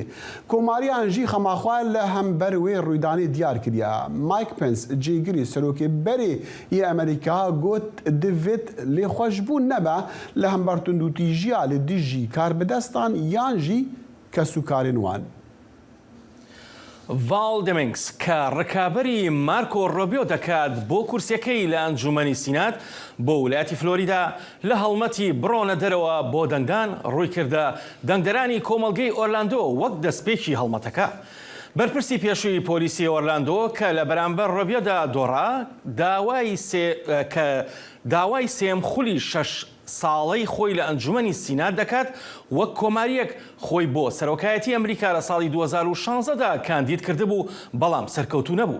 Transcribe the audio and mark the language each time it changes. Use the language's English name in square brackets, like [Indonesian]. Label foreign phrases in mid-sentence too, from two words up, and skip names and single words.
[Kurdish] Komariyan jî xemaxwe li hember wê rûydanê diyar kiriye. Mike Pence cêgirî serokê berê yê Amerîka got divêt lêxweşbûn nebe li hember tund û tîjiya li dijî karbidestan yan jî kesûkarên wan. [Central Kurdish] ڤال دەمنگس کە ڕکابەری مارکۆ ڕۆبیۆ دەکات بۆ کورسیەکەی لە ئەنجومەنی سینات بۆ ویلایەتی فلۆریدا لە هەڵمەتی بڕۆنە دەرەوە بۆ دەنگدان ڕووی کردە دەنگدەرانی کۆمەڵگەی ئۆرلاندۆ وەک دەستپێکی هەڵمەتەکە. بەرپرسی پێشووی پۆلیسی ئۆرلاندۆ کە لە بەرامبەر ڕۆبیۆدا دۆڕا داوای سێم خولی 6 ساڵەی خۆی لە ئەنجومەنی سینات دەکات وەک کۆماریەک خۆی بۆ سەرۆکایەتی ئەمریکا لە ساڵی 2016دا کاندید کردبوو بەڵام سەرکەوتوو نەبوو.